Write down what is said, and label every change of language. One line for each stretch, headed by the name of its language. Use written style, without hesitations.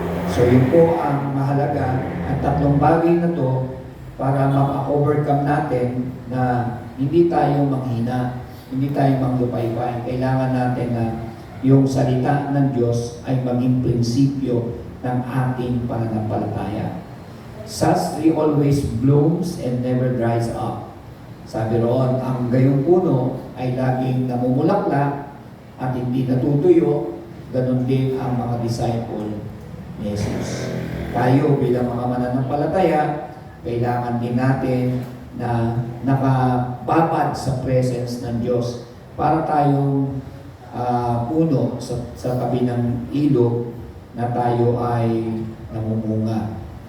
Filipino: So yun po ang mahalaga at tatlong bagay na to para ma-overcome natin na hindi tayo manghina, hindi tayo manglupay-pay. Kailangan natin na yung salita ng Diyos ay maging prinsipyo ng ating pananampalataya.
English: Such tree always blooms and never dries up.
Filipino: Sabi roon, ang gayong puno ay laging namumulaklak at hindi natutuyo, ganun din ang mga disciple ni Jesus. Tayo bilang mga mananampalataya, kailangan din natin na nakababad sa presence ng Diyos para tayong puno sa tabi ng ilog na tayo ay namumunga.